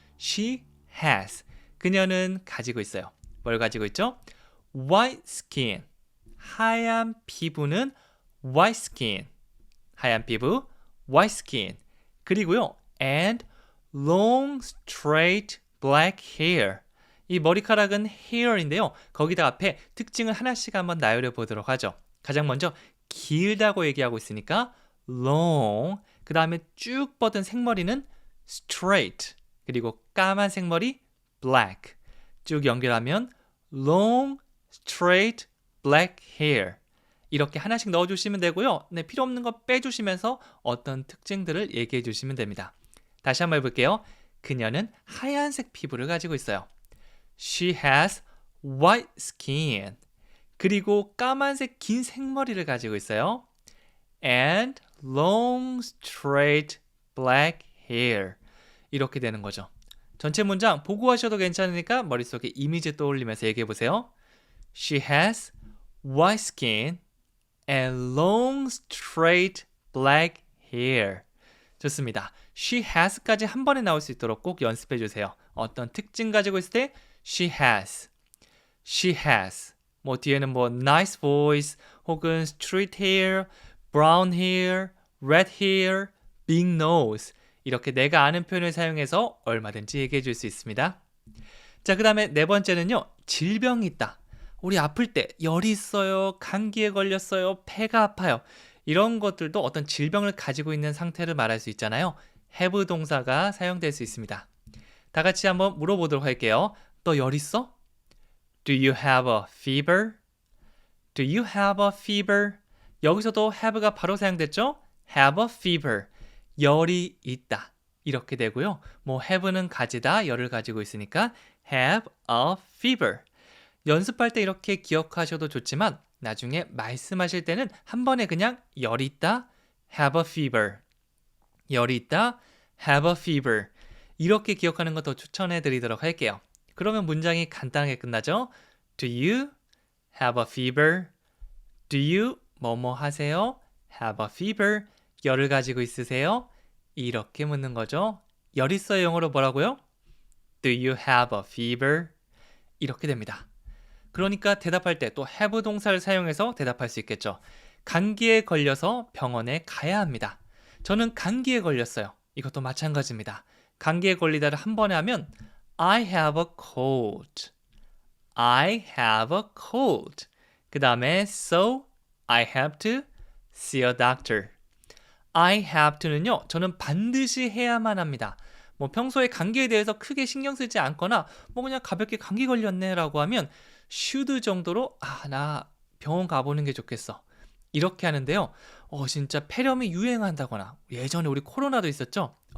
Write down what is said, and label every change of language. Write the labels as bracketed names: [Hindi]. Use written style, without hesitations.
[English] She has. [Korean] 그녀는 가지고 있어요. 뭘 가지고 있죠? [English] white skin. [Korean] 하얀 피부는 [English] white skin. [Korean] 하얀 피부, white skin. 그리고요, [English] and long straight black hair. [Korean] 이 머리카락은 hair인데요. 거기다 앞에 특징을 하나씩 한번 나열해 보도록 하죠. 가장 먼저 길다고 얘기하고 있으니까 long. 그 다음에 쭉 뻗은 생머리는 straight. 그리고 까만 생머리 black. 쭉 연결하면 [English] long straight black hair. [Korean] 이렇게 하나씩 넣어주시면 되고요. 네, 필요 없는 거 빼주시면서 어떤 특징들을 얘기해 주시면 됩니다. 다시 한번 해볼게요. 그녀는 하얀색 피부를 가지고 있어요. [English] She has white skin. [Korean] 그리고 까만색 긴 생머리를 가지고 있어요. [English] And long straight black hair. [Korean] 이렇게 되는 거죠. 전체 문장 보고 하셔도 괜찮으니까 머릿속에 이미지 떠올리면서 얘기해 보세요. [English] She has white skin and long straight black hair. [Korean] 좋습니다. She has까지 한 번에 나올 수 있도록 꼭 연습해 주세요. 어떤 특징 가지고 있을 때 [English] she has, she has. [Korean] 뭐 뒤에는 뭐 [English] nice voice 혹은 straight hair, brown hair, red hair, big nose. [Korean] 이렇게 내가 아는 표현을 사용해서 얼마든지 얘기해 줄 수 있습니다. 자, 그 다음에 네 번째는요. 질병이 있다. 우리 아플 때 열이 있어요, 감기에 걸렸어요, 배가 아파요. 이런 것들도 어떤 질병을 가지고 있는 상태를 말할 수 있잖아요. have 동사가 사용될 수 있습니다. 다 같이 한번 물어보도록 할게요. 너 열 있어? [English] Do you have a fever? Do you have a fever? [Korean] 여기서도 have가 바로 사용됐죠? [English] have a fever. [Korean] 열이 있다. 이렇게 되고요. 뭐 have는 가지다, 열을 가지고 있으니까 have a fever. 연습할 때 이렇게 기억하셔도 좋지만 나중에 말씀하실 때는 한 번에 그냥 열이 있다, [English] have a fever. [Korean] 열이 있다, [English] have a fever. [Korean] 이렇게 기억하는 거 더 추천해 드리도록 할게요. 그러면 문장이 간단하게 끝나죠? [English] Do you have a fever? Do you [Korean] 뭐뭐 하세요? [English] have a fever. [Korean] 열을 가지고 있으세요? 이렇게 묻는 거죠. 열 있어요 영어로 뭐라고요? [English] Do you have a fever? [Korean] 이렇게 됩니다. 그러니까 대답할 때 또 have 동사를 사용해서 대답할 수 있겠죠. 감기에 걸려서 병원에 가야 합니다. 저는 감기에 걸렸어요. 이것도 마찬가지입니다. 감기에 걸리다를 한 번에 하면 [English] I have a cold. I have a cold. [Korean] 그 다음에 [English] so I have to see a doctor. I have to는요. [Korean] 저는 반드시 해야만 합니다. 뭐 평소에 감기에 대해서 크게 신경 쓰지 않거나 뭐 그냥 가볍게 감기 걸렸네 라고 하면 should 정도로 나 병원 가보는 게 좋겠어. 이렇게 하는데요. 진짜 폐렴이 유행한다거나 예전에 우리 코로나도 있었죠.